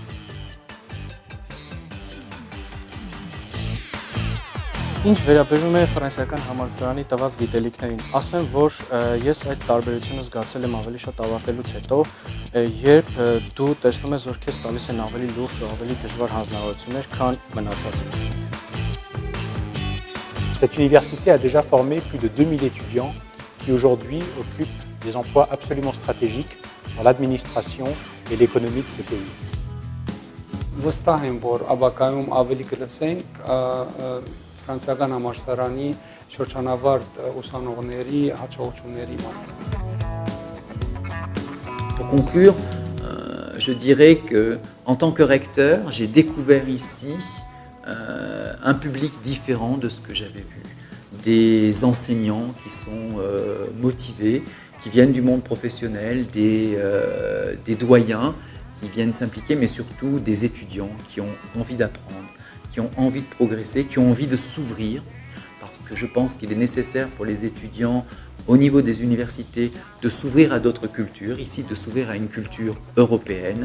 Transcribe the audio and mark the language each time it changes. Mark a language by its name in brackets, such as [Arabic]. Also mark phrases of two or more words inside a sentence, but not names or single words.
[Armenian] Ինչ վերաբերում է ֆրանսիական համալսարանի տված գիտելիքներին, ասեմ, որ ես այդ տարբերությունը զգացել եմ ավելի շատ ավարտելուց հետո, երբ դու տեսնում ես, որ քեզ տալիս են ավելի լուրջ ու ավելի դժվար հանձնարարություններ, քան մնացածը։ [French] Cette université a déjà formé plus de 2000 étudiants qui aujourd'hui occupent des emplois absolument stratégiques dans l'administration et l'économie de ce pays. [Armenian] Վստահ եմ, որ ապագայում ավելի կլսենք ֆրանսիական համալսարանի շրջանավարտ ուսանողների հաջողությունների մասին։ [French] Pour conclure, je dirais que en tant que recteur, j'ai découvert ici un public différent de ce que j'avais vu. Des enseignants qui sont motivés, qui viennent du monde professionnel, des doyens qui viennent s'impliquer, mais surtout des étudiants qui ont envie d'apprendre, qui ont envie de progresser, qui ont envie de s'ouvrir, parce que je pense qu'il est nécessaire pour les étudiants au niveau des universités de s'ouvrir à d'autres cultures, ici de s'ouvrir à une culture européenne.